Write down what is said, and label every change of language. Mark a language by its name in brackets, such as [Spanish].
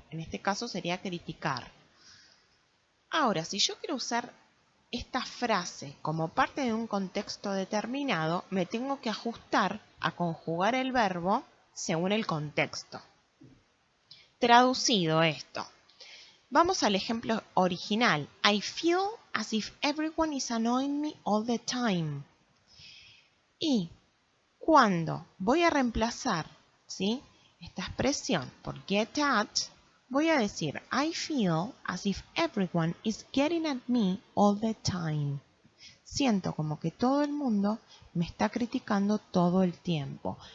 [Spanish] En este caso sería criticar. Ahora, si yo quiero usar esta frase como parte de un contexto determinado, me tengo que ajustar a conjugar el verbo según el contexto. Traducido esto. Vamos al ejemplo original. [English] I feel as if everyone is annoying me all the time. [Spanish] Y cuando voy a reemplazar esta expresión por [English] get at, [Spanish] voy a decir [English] I feel as if everyone is getting at me all the time. [Spanish] Siento como que todo el mundo me está criticando todo el tiempo.